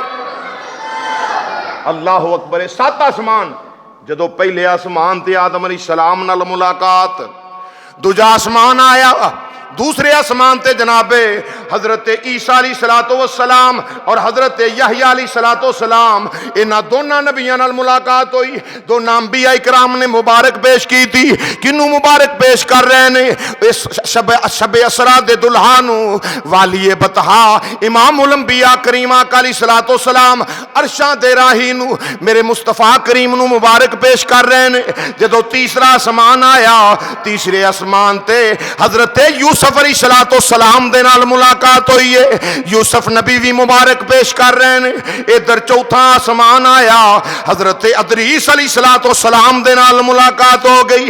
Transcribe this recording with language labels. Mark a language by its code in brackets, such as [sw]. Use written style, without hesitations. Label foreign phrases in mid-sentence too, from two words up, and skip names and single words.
[ar] اللہ اکبر۔ [pa] سات آسمان جدو پہلے آسمان تے آدم [ar] علیہ السلام [pa] نال ملاقات، دوجا آسمان آیا، دوسرے آسمان تے جناب حضرت عیسیٰ [ar] علیہ السلام [pa] اور حضرت یحییٰ [ar] علیہ السلام [pa] انہاں دونوں نبیاں نال ملاقات ہوئی۔ [ur] دو انبیاء کرام نے مبارک پیش کی تھی۔ [pa] کنوں مبارک پیش کر رہے نے؟ اس شب اسرا دے دلہا نو والی بطحا امام الانبیاء کریم آقا [ar] علیہ السلام [pa] عرشاں دے راہی نو میرے مصطفیٰ کریم نو مبارک پیش کر رہے نے۔ جدو تیسرا آسمان آیا، تیسرے آسمان تے حضرت یوسف [ar] علیہ السلام [pa] دے نال ملاقات ہوئی ہے۔ [ur] یوسف نبی بھی مبارک پیش کر رہے ہیں۔ [pa] ادھر چوتھا آسمان آیا، حضرت ادریس [ar] علیہ السلام [pa] دے نال ملاقات ہو گئی۔